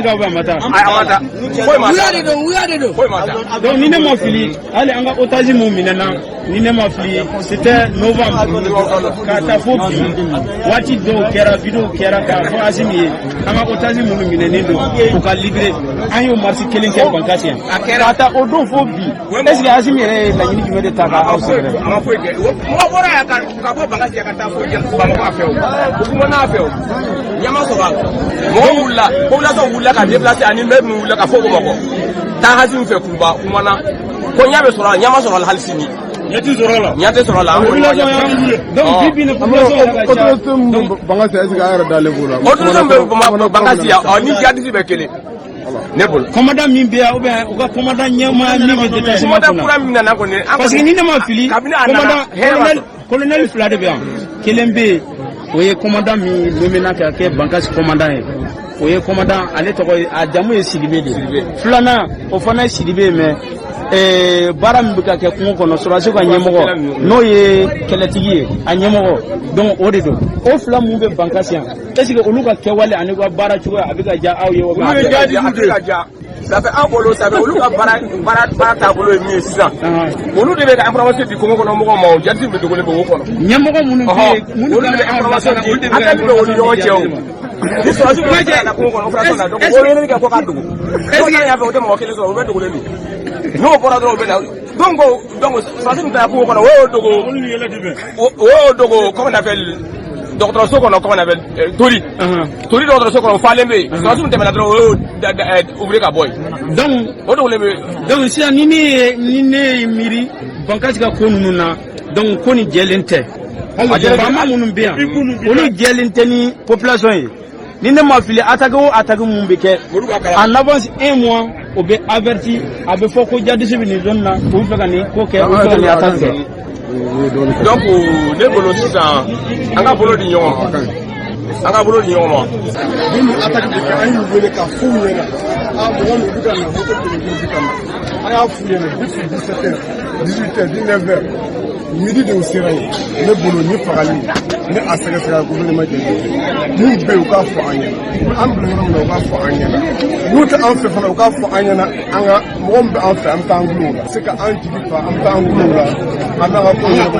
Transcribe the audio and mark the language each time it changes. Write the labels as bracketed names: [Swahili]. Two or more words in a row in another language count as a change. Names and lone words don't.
[Bambara] kan [French] ou bien [Bambara] a ma taa wuya de don donc ni ne ma fili hali an ka otage mun minɛna ni ne ma fili [French] c'était novembre [Bambara] k'a ta fo bi waati dɔw kɛra video kɛra k'a fɔ Asimi ye an ka otage minnu minɛnen don u ka libérer an y'o marche kelen kɛ Bankasi yan k'a ta o don fo bi [French] est ce que [Bambara] Asimi yɛrɛ ye laɲini jumɛn de ta k'aw sɛgɛrɛ a ma foyi kɛ mɔgɔ bɔra yan ka bɔ Bankasi yan ka taa fo Bamakɔ fɛ o kumana fɛ o ɲama sɔrɔ a la mɔgɔ wulila population wulila ka déplacer ani maire min wulila ka fɔ Bamakɔ taa Asimi fɛ Kuruba kumana ko ɲa bɛ sɔrɔ a la ɲama sɔrɔ a la hali sini ɲɛ tɛ sɔrɔ a la ɲɛ tɛ sɔrɔ a la donc bi bi ni population yɛrɛ ka ca donc Bankasi [French] est ce que [Bambara] a yɛrɛ dalen b'o la population bɛ Bankasi yan ni jihadiste bɛ kelen ne bolo commandant min bɛ yan [French] ou bien [Bambara] u ka commandant ɲɛmaa min bɛ détachement kɔnɔ commandant min nana kɔni parce que ni ne ma fili colonel fila de bɛ yan kelen bɛ yen o ye commandant min nomina ka kɛ Bankasi commandant ye o ye commandant ale tɔgɔ a jamu ye Sidibe de filanan o fana ye Sidibe mais baara min bɛ ka kɛ kungo kɔnɔ sɔrɔdasiw ka ɲɛmɔgɔ n'o ye kɛlɛtigi ye a ɲɛmɔgɔ donc o de don o fila mun bɛ Bankasi yan [French] est ce que [Bambara] olu ka kɛwale ani ka baara cogoya a bɛ ka diya aw ye wa? A bɛ ka diya. [French] Ça fait un [Bambara] bolo, [French] ça fait [Bambara] olu ka baara taabolo ye min ye sisan olu de bɛ ka information di kungo kɔnɔ mɔgɔw ma o jati bɛ dogolen bɛ o kɔnɔ ɲɛmɔgɔ minnu bɛ yen minnu bɛ information di an ka bɛ olu ɲɔgɔn cɛ o ni sɔrɔdasi bɛ kɛ na kungo kɔnɔ opération na donc o ye kɛ ko ka dogo [French] est ce que [Bambara] y'a fɛ o tɛ mɔgɔ kelen sɔrɔ o bɛ dogolen don n'o bɔra dɔrɔn o bɛ na donc sɔrɔdasi min taara kungo kɔnɔ o y'o dogo [French] comment on appelle [Bambara] dɔgɔtɔrɔso kɔnɔ [French] comment on appelle [Bambara] tori dɔgɔtɔrɔso kɔnɔ o falen bɛ yen sɔrɔdasi min tɛmɛna dɔrɔn o y'o ouvrier ka bɔ yen donc o dogolen bɛ donc sisan ni ne ye miiri Bankasi ka ko ninnu na donc ko ni jɛlen tɛ faama minnu bɛ yan olu jɛlen tɛ ni population ye ni ne ma fili attaque o attaque mun bɛ kɛ [French] en avance 1 mois [Bambara] o bɛ averti a bɛ fɔ ko jadisi bɛ nin zone na u bɛ fɛ ka nin ko kɛ u bɛ fɛ ka nin attaque kɛ donc ne bolo sisan an ka bolo di ɲɔgɔn ma ni attaque bɛ kɛ an y'u wele ka f'u ɲɛna mɔgɔ min bɛ ka na moto téléphone bɛ ka na an y'a f'u ɲɛna depuis 17h 18h 19h midi de u sera yen ne bolo ni fagali ni a sɛgɛsɛgɛ gouvernement jɛlen n'u bɛ yen u k'a fɔ an ɲɛna an bila yɔrɔ min na u k'a fɔ an ɲɛna n'u tɛ an fɛ fana u k'a fɔ an ɲɛna an ka mɔgɔ min bɛ an fɛ an bɛ taa an gulo la se ka an jigi fa an bɛ taa an gulo la an n'an ka ko